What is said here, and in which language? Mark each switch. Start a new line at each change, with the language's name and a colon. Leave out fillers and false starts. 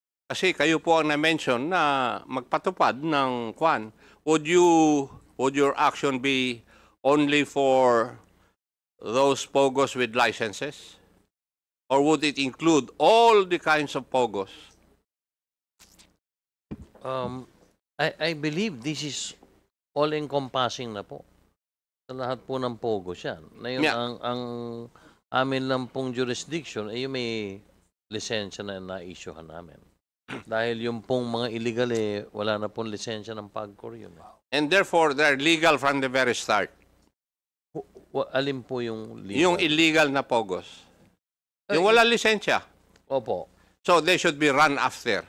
Filipino: Kasi kayo po ang na-mention na magpatupad ng kwan.
English: Would your action be only for those POGOs with licenses? Or would it include all the kinds of POGOs? I believe this is all-encompassing
Filipino: na po. Sa lahat po ng POGOs yan. Na yun,
English: Yeah.
Filipino: ang amin lang pong jurisdiction ay yung may lisensya na na-issuehan namin. Dahil yung pong mga illegal eh, wala na pong lisensya ng PAGCOR yun.
English: And therefore, they're legal from the very start.
Filipino: Alin po yung legal? Yung illegal na POGOs. Yung wala lisensya. Opo.
English: So they should be run after.